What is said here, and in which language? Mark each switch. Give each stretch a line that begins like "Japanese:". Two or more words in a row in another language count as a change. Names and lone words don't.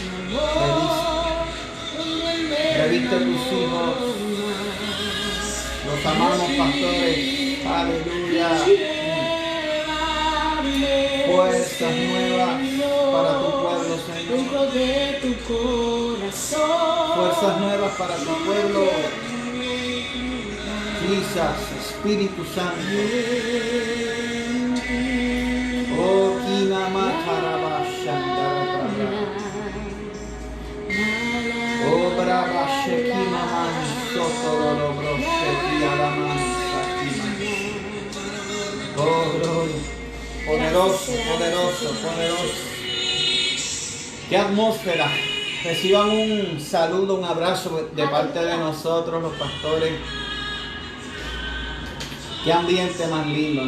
Spanish: reviste tus hijos, los amamos, pastores, aleluya. Fuerzas nuevas para tu pueblo, Señor. Dentro de tu corazón. fuerzas nuevas para tu pueblo. Jesús, Espíritu Santo. Oh, Kinama Karabashandara. Oh, Brava Shekima Man, Sotoro Brosheti Alaman Sakima. Oh, gloria. Poderoso, poderoso, poderoso. ¡Qué atmósfera! Reciban un saludo, un abrazo de parte de nosotros, los pastores. ¡Qué ambiente más lindo!